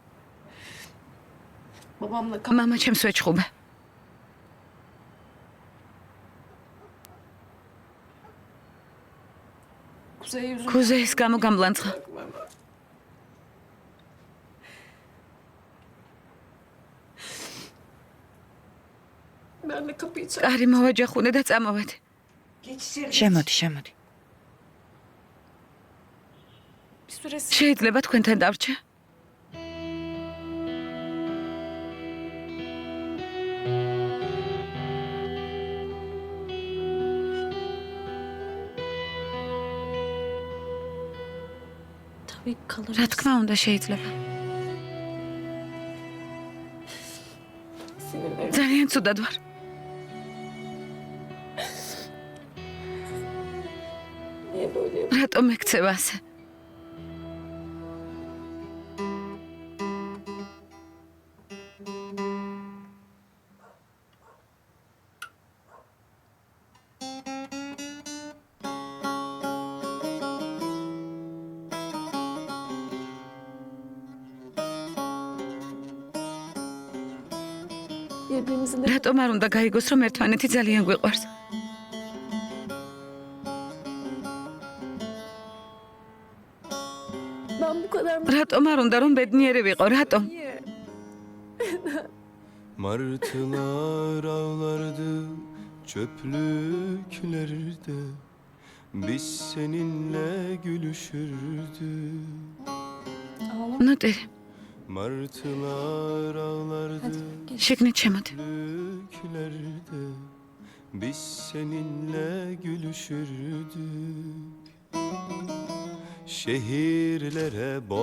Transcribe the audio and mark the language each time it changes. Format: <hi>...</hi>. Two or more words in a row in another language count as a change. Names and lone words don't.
<tr>Babamla</tr> <ka>მამა ჩემს ვეჩხუბე.</ka> <tr>Kuzey yüzünden.</tr> <ka>ქუზეის გამო გამლანცხა.</ka> <tr>Ben de kapıyı çak.</tr> <ka>კარი მოვაჯახუნე და წამოვედი.</ka> <tr>Geç içeri.</tr> <ka>შემოდი, შემოდი.</ka> <tr>Bir süresi.</tr> <ka>შეიძლება თქვენთან დავრჩე?</ka> <tr>Tabii kalırız.</tr> <ka>რა თქმა უნდა შეიძლება.</ka> <tr>Sinirlerim.</tr> <ka>ძალიან ცუდად ვარ.</ka> <tr>Niye böyle yapıyorsun?</tr> <ka>რატომ მეკცევა ასე?</ka> <tr>Birbirimizin de</tr> <ka>რატომ არ უნდა გაიგოს, რომ ერთმანეთი ძალიან გვიყვარს?</ka> <tr>ben bu kadar</tr> <ka>რატომ არ უნდა რომ ბედნიერი ვიყო? რატომ?</ka> <tr>niye? Martılar ağlardı çöplüklerde, biz seninle gülüşürdük. Ağlama.</tr> <ka>ნუ ტირი,</ka> <tr>Martılar ağlardı Hadi geç.</tr> <ka>შიგნით შემოდი.</ka> <tr>çöplüklerde, biz seninle gülüşürdük. Şehirlere bomba</tr>